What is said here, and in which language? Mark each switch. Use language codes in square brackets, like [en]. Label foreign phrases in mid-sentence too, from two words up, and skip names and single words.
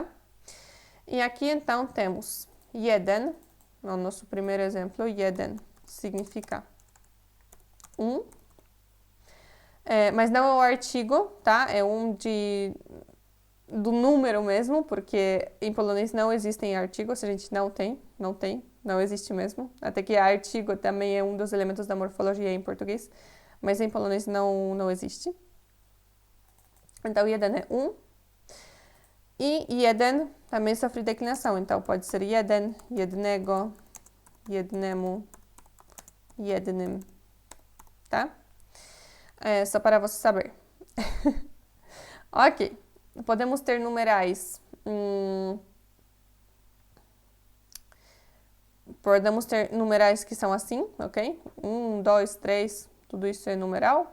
[pt] E aqui, então, temos jeden, no nosso primeiro exemplo, jeden significa mas não é o artigo, tá? É do número mesmo, porque em polonês não existem artigos, a gente não existe mesmo. Até que artigo também é um dos elementos da morfologia em português, mas em polonês não existe. Então, jeden é um. [pl] I jeden [pt] também sofre declinação, então pode ser [pl] jeden, jednego, jednemu, jednym, [pt] tá? É só para você saber. Ok, podemos ter numerais. Podemos ter numerais que são assim, ok? 1, 2, 3, tudo isso é numeral.